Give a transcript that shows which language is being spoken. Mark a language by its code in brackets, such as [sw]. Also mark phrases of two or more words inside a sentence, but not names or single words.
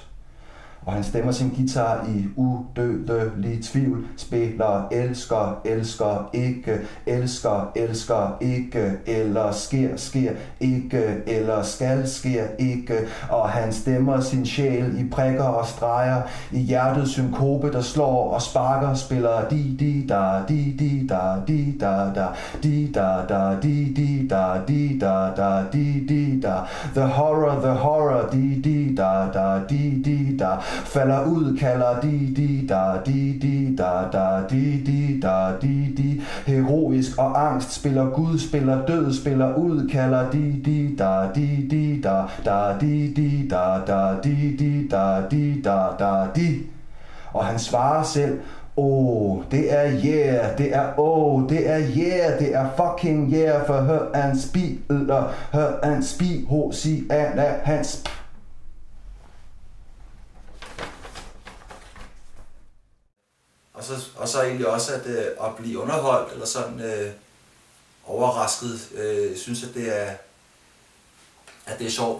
[da] Og han stemmer sin guitar i udødelig tvivl, spiller elsker ikke, elsker ikke, eller sker ikke, eller skal sker ikke. Og han stemmer sin sjæl i prikker og streger, i hjertets synkope, der slår og sparker, spiller di-di-da, di-di-da, di-da-da, di-da-da, di-di-da, di-da-da, di-di-da. [en] The horror, di-di-da, di-di-da. [da] Falder ud, kalder di-di-da, di-di-da, di-di-da, di-di. Heroisk og angst, spiller Gud, spiller død, spiller ud, kalder di-di-da, di-di-da, di-di-da, di-di-da, di-da, di. Og han svarer selv, det er yeah, det er det er yeah, det er [en] fucking yeah, [da] for hør han spil, Hosianna, hans. Og så egentlig også at blive underholdt, eller sådan overrasket, synes at det er sjovt.